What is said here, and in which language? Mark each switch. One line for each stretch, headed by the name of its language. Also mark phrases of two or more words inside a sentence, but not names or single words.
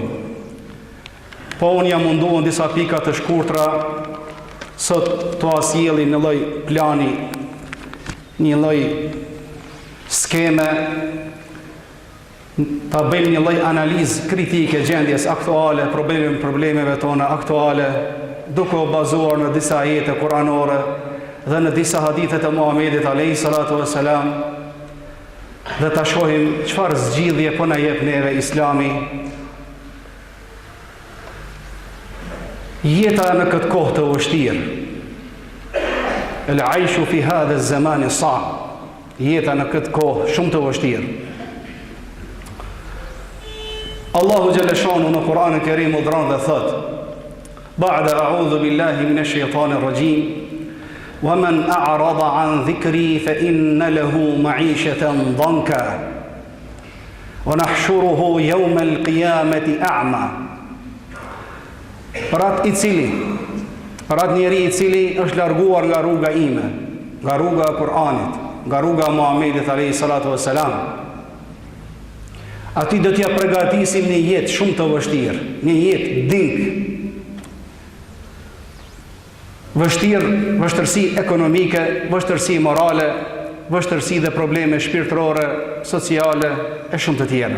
Albanian: Po unë jam munduar në disa pika të shkurtra sot të asjelli në lloj plani, një lloj skeme, ta bëjmë një lloj analizë kritike gjendjes aktuale, problemeve tona aktuale, duke u bazuar në disa ajete kuranore dhe në disa hadithe të Muhamedit
Arabic: عليه الصلاة والسلام,
Albanian: dhe ta shohim çfarë zgjidhje po na jep neve Islami. Jeta në këtë kohë të vështirë,
Arabic: العيش في هذا الزمان صعب,
Albanian: jeta në këtë kohë shumë të vështirë. Allahu
Arabic: جل شأنه
Albanian: në Kur'anin e Kerim udhëron dhe thot:
Arabic: "بعد أعوذ بالله من الشيطان الرجيم, ومن أعرض عن ذكري فإن له معيشة ضنكا ونحشره يوم القيامة أعمى."
Albanian: Për atë njeri I cili është larguar nga rruga ime, nga rruga e Kur'anit, nga rruga e Muhammedit
Arabic: عليه الصلاة والسلام,
Albanian: ati do t'ja përgatisim një jetë shumë të vështirë, një jetë dink, vështërsi ekonomike, vështërsi morale, vështërsi dhe probleme shpirtërore, sociale e shumë të tjera.